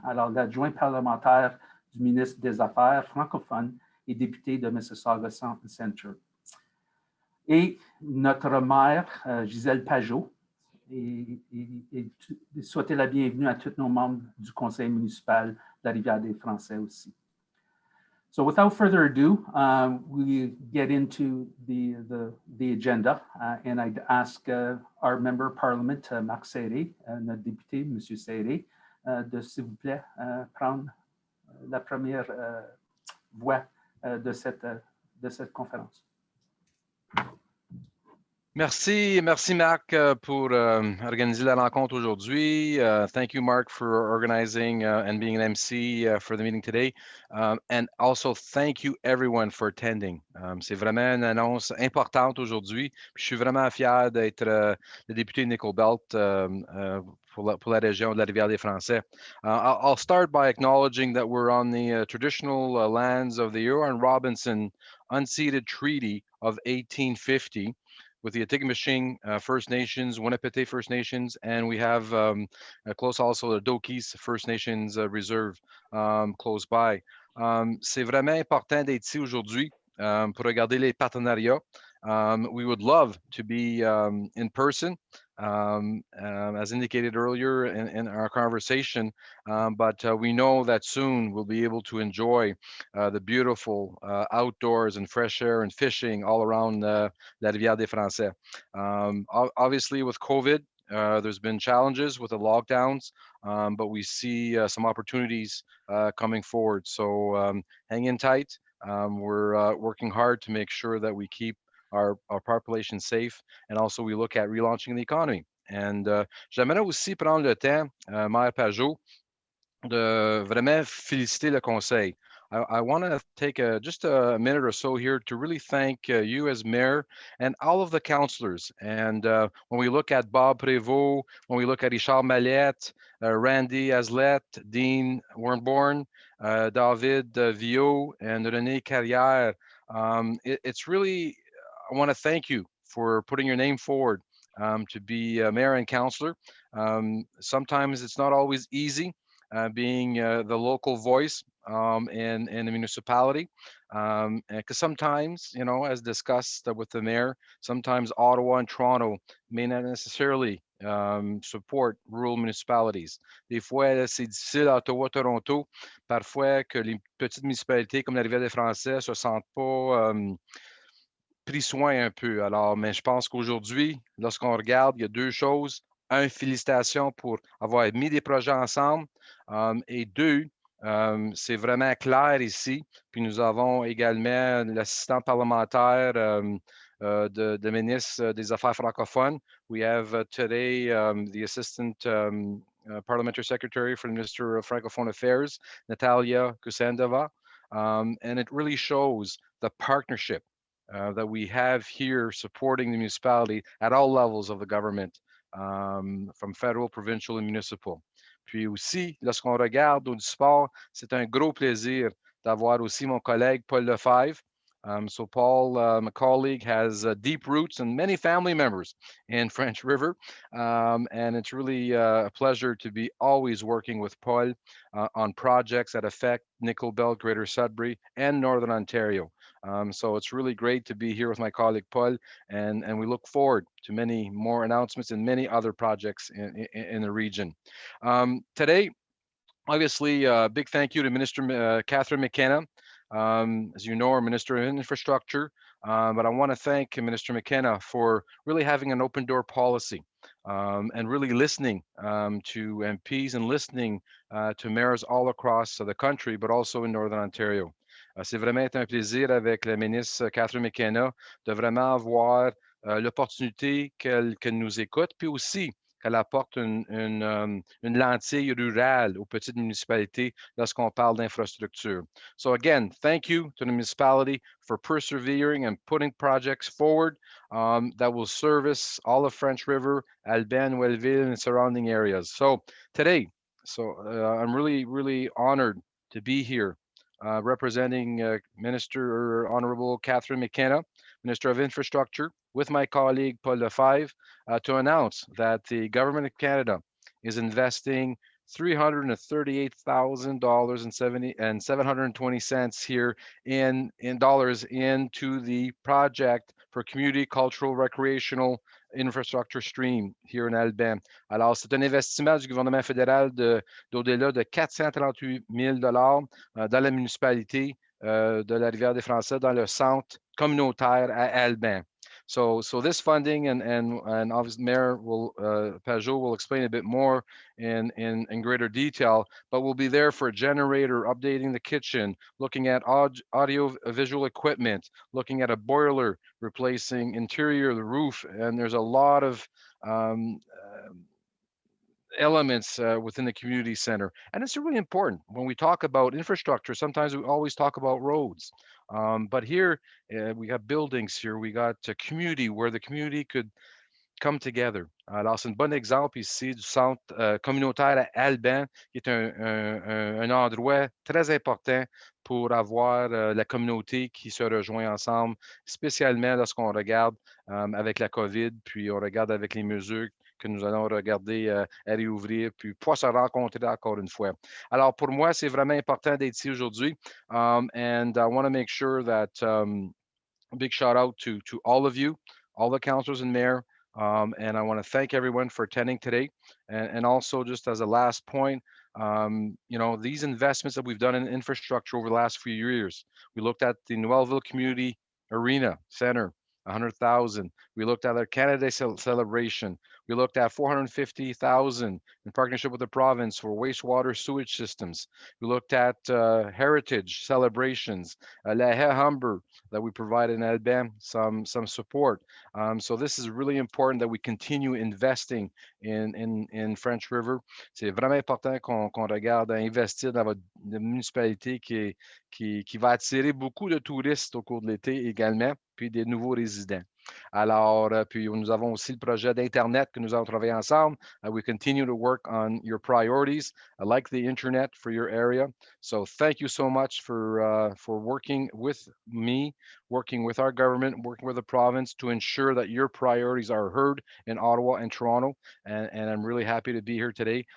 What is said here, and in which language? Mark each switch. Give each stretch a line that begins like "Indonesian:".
French: Alors, l'adjoint parlementaire du ministre des Affaires francophones et député de Mississauga Centre. Et notre maire, Gisèle Pajot, et souhaiter la bienvenue à tous nos membres du conseil municipal de la Rivière-des-Français aussi.
English: So without further ado, we get into the agenda, and I'd ask our Member of Parliament, Marc Serré,
French: notre député, M. Serré, de s'il vous plaît prendre la première voix de cette conférence. Merci Marc pour organiser la rencontre aujourd'hui.
English: Thank you, Mark, for organizing and being an MC for the meeting today. And also thank you everyone for attending.
French: C'est vraiment une annonce importante aujourd'hui. Je suis vraiment fier d'être le député de Nickel Belt pour la région de la Rivière-des-Français.
English: I'll start by acknowledging that we're on the traditional lands of the Huron-Robinson unceded treaty of 1850. With the Atikameksheng First Nations, Winipete First Nations, and we have close also the Dokis First Nations Reserve close by.
French: C'est vraiment important d'être ici aujourd'hui pour regarder les partenariats.
English: We would love to be in person, as indicated earlier in our conversation, but we know that soon we'll be able to enjoy the beautiful outdoors and fresh air and fishing all around La Rivière-des-Français. Obviously, with COVID, there's been challenges with the lockdowns, but we see some opportunities coming forward. So hang in tight. We're working hard to make sure that we keep our population safe, and also we look at relaunching the economy.
French: And j'aimerais aussi prendre le temps, Maire Pajot, de vraiment féliciter le conseil.
English: I want to take just a minute or so here to really thank you as mayor and all of the councillors. And when we look at Bob Prévost, when we look at Richard Mallette, Randy Aslett, Dean Warnborn, David Villot, and René Carrière, it's really, I want to thank you for putting your name forward to be mayor and councillor. Sometimes it's not always easy being the local voice in the municipality. Because sometimes, you know, as discussed with the mayor, sometimes Ottawa and Toronto may not necessarily support rural municipalities.
French: Des fois, c'est difficile à Ottawa-Toronto, parfois que les petites municipalités comme la Rivière-des-Français se sentent pas pris soin un peu. Alors, mais je pense qu'aujourd'hui, lorsqu'on regarde, il y a deux choses. Un, félicitations pour avoir mis des projets ensemble. Et deux, c'est vraiment clair ici. Puis nous avons également l'assistant parlementaire de ministre des Affaires francophones.
English: We have today the assistant parliamentary secretary for the Minister of Francophone Affairs, Natalia Kusendova. And it really shows the partnership that we have here supporting the municipality at all levels of the government, from federal, provincial and municipal.
French: Puis aussi, lorsqu'on regarde au sport, c'est un gros plaisir d'avoir aussi mon collègue Paul Lefebvre.
English: So Paul, my colleague, has deep roots and many family members in French River. And it's really a pleasure to be always working with Paul on projects that affect Nickel Belt, Greater Sudbury, and Northern Ontario. So it's really great to be here with my colleague Paul, and we look forward to many more announcements and many other projects in the region. Today, obviously, a big thank you to Minister Catherine McKenna. As you know, our Minister of Infrastructure, but I want to thank Minister McKenna for really having an open door policy and really listening to MPs and listening to mayors all across the country, but also in Northern Ontario.
French: C'est vraiment un plaisir avec la ministre Catherine McKenna de vraiment avoir l'opportunité qu'elle nous écoute, puis aussi qu'elle apporte une lentille rurale aux petites municipalités lorsqu'on parle d'infrastructure.
English: So again, thank you to the municipality for persevering and putting projects forward that will service all of French River, Alban, Welleville, and surrounding areas. So today, I'm really, really honored to be here representing Minister Honorable Catherine McKenna, Minister of Infrastructure, with my colleague Paul Lefebvre, to announce that the Government of Canada is investing $338,000 here in dollars into the project for community, cultural, recreational infrastructure stream here in Alban.
French: Alors, c'est un investissement du gouvernement fédéral d'au-delà de 438 000 dans la municipalité de la Rivière-des-Français, dans le centre communautaire à Alban.
English: So this funding and obviously Mayor Pajot will explain a bit more in greater detail, but we'll be there for a generator, updating the kitchen, looking at audio visual equipment, looking at a boiler, replacing interior of the roof, and there's a lot of elements within the community center. And it's really important when we talk about infrastructure. Sometimes we always talk about roads, but here we got buildings here, we got a community where the community could come together.
French: Alors, c'est un bon exemple ici du centre communautaire à Alban, qui est un endroit très important pour avoir la communauté qui se rejoint ensemble, spécialement lorsqu'on regarde avec la COVID, puis on regarde avec les mesures que nous allons regarder à réouvrir, puis pouvoir se rencontrer encore une fois. Alors, pour moi, c'est vraiment important d'être ici aujourd'hui.
English: And I want to make sure that a big shout out to all of you, all the councilors and mayor. And I want to thank everyone for attending today. And also, just as a last point, you know, these investments that we've done in infrastructure over the last few years, we looked at the Noellville Community Arena Center, 100,000. We looked at our Canada Day celebration. We looked at 450,000 in partnership with the province for wastewater sewage systems. We looked at heritage celebrations, La Haye Humber that we provided in Alban, some support. So this is really important that we continue investing in French River.
French: C'est vraiment important qu'on regarde à investir dans votre municipalité qui va attirer beaucoup de touristes au cours de l'été également, puis des nouveaux résidents. Alors, puis nous avons aussi le projet d'Internet que nous allons travailler ensemble.
English: We continue to work on your priorities. I like the internet for your area. So thank you so much for working with me, working with our government, working with the province to ensure that your priorities are heard in Ottawa and Toronto. And I'm really happy to be here today.